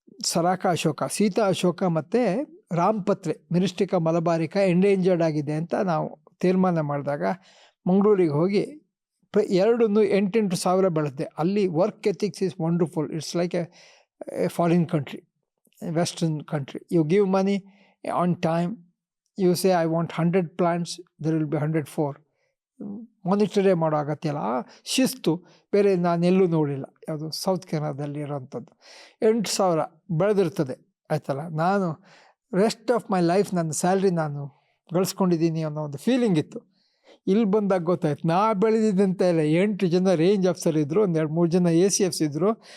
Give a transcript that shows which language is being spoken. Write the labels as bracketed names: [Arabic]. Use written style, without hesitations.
[Kannada] ಸರಾಕ ಅಶೋಕ, ಸೀತಾ ಅಶೋಕ ಮತ್ತು ರಾಮಪತ್ರೆ, Myristica ಮಲಬಾರಿಕಾ endangered ಆಗಿದೆ ಅಂತ ನಾವು ತೀರ್ಮಾನ ಮಾಡಿದಾಗ ಮಂಗಳೂರಿಗೆ ಹೋಗಿ 8,000 ಬೆಳೆದೆ. ಅಲ್ಲಿ [English] Work ethics is wonderful. It's like a foreign country. Western country. You give money on time, you say I want 100 plants, there will be 104. [Kannada] ಮಾನಿಟರೇ ಮಾಡೋ ಅಗತ್ಯ ಇಲ್ಲ. ಆ ಶಿಸ್ತು ಬೇರೆ ನಾನೆಲ್ಲೂ ನೋಡಿಲ್ಲ. ಯಾವುದು ಸೌತ್ ಕೆನಡಾದಲ್ಲಿ ಇರೋವಂಥದ್ದು. 8,000 ಬೆಳೆದಿರ್ತದೆ ಆಯ್ತಲ್ಲ. ನಾನು [English] rest of my life [Kannada] ನನ್ನ ಸ್ಯಾಲ್ರಿ ನಾನು ಗಳಿಸ್ಕೊಂಡಿದ್ದೀನಿ ಅನ್ನೋ ಒಂದು ಫೀಲಿಂಗ್ ಇತ್ತು. ಇಲ್ಲಿ ಬಂದಾಗ ಗೊತ್ತಾಯ್ತು ನಾ ಬೆಳೆದಿದ್ದಂತ ಇಲ್ಲ. 8 ಜನ ರೇಂಜ್ ಆಫೀಸರ್ ಇದ್ದರು, 2-3 ಜನ ACFs ಇದ್ದರು.